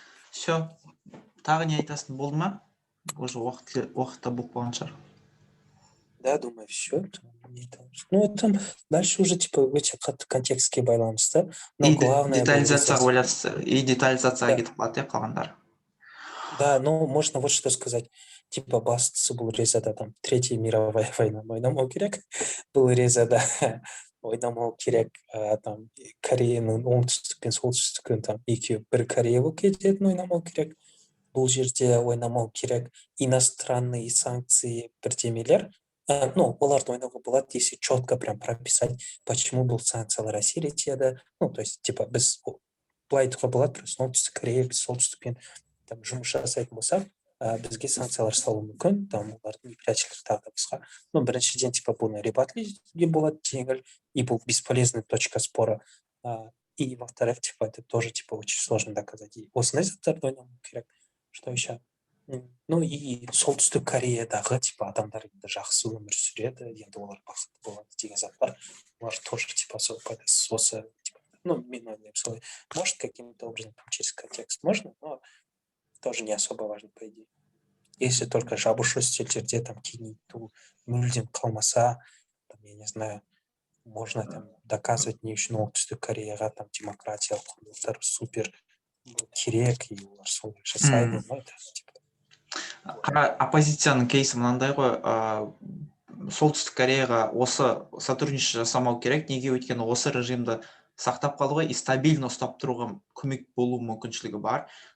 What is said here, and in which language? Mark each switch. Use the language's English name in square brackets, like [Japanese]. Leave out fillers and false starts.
[Russian] Все, [Kazakh] тағы не айтасың, болды ма? [Russian] Уже [Kazakh] уақытта болып қалған шығар. [Russian] Да, думаю, все. Ну, там дальше уже, типа, [Kazakh] өте қатты контекстке байланысты. [Russian] Но главное... [Kazakh] детализацияға кетіп қалады, иә, қалғандары. [Russian] Да, ну, можно вот что сказать. Типа, [Kazakh] бастысы бұл резада [Russian] там Третья мировая война [Kazakh] ойнамау керек. Бұл резада ойнамау керек там Кореяның оңтүстік пен солтүстігін там екеуі бір Корея болып кететін ойнамау керек. Бұл жерде ойнамау керек [Russian] иностранные санкции [Kazakh] бірдемелер. [Russian] Ну, [Kazakh] оларды ойнауға болады, [Russian] если четко прям прописать, почему [Kazakh] бұл санкциялар әсер етеді. [Russian] Ну, то есть, типа, [Kazakh] біз былай айтуға болады, [Russian] просто [Kazakh] оңтүстік Корея, біз солтүстікпен там жұмыс жасайтын болсақ, бізге санкциялар салуы мүмкін, там олардың неприятельлік тағы да басқа. [Russian] Ну, [Kazakh] біріншіден, типа, бұны ребатлеуге болады жеңіл, [Russian] и [Kazakh] бұл [Russian] бесполезная точка спора. И, во-вторых, типа, это тоже, типа, очень сложно доказать. [Kazakh] И осындай заттарды ойнамау керек. [Russian] Что еще? Ну, и [Kazakh] солтүстік Кореядағы, типа, адамдар енді жақсы өмір сүреді, енді олар бақытты болады деген заттар. Олар тоже, типа, осы, типа, ну, мен ойлаймын солай. [Russian] Может, каким-то образом там через контекст можно, но тоже не особо важно, [Kazakh] по идее. [Russian] Если только [Kazakh] жабушы стильдерде там кеңейту мүлдем қалмаса, там, [Russian] я не знаю, можно там доказывать [Kazakh] не үшін оңтүстік Кореяға там демократиялық құндылықтар супер керек, [Russian] и [Kazakh] олар солай жасайды, [Russian] но это типа... [Kazakh] Оппозицияның кейсі мынандай ғой, солтүстік Кореяға осы сотрудничество жасамау керек, неге өйткені осы режимді сақтап қалуға [Russian] и стабильно [Kazakh] ұстап тұруға көмек болу мүмкіншілігі бар.